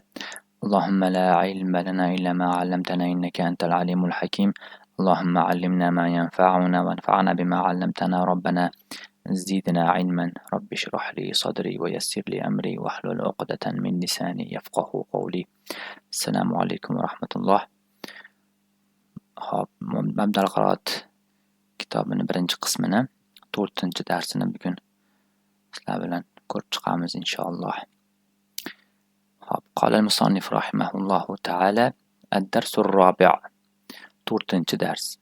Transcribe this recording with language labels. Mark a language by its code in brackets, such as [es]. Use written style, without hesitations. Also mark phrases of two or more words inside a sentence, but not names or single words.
[ar] اللهم لا علم لنا إلا ما علمتنا إنك أنت العليم الحكيم. اللهم علمنا ما ينفعنا وانفعنا بما علمتنا ربنا زدنا علما. رب اشرح لي صدري ويسر لي أمري واحلل عقدة من لساني يفقه قولي. السلام عليكم ورحمة الله. [uz] Hop, mabdal qiroat kitobining birinchi qismini 4-darsini bugun sizlar bilan ko'rib chiqamiz inshaalloh. Hop, [ar] قال المصنف رحمه الله تعالى الدرس الرابع', [uz] 4-dars.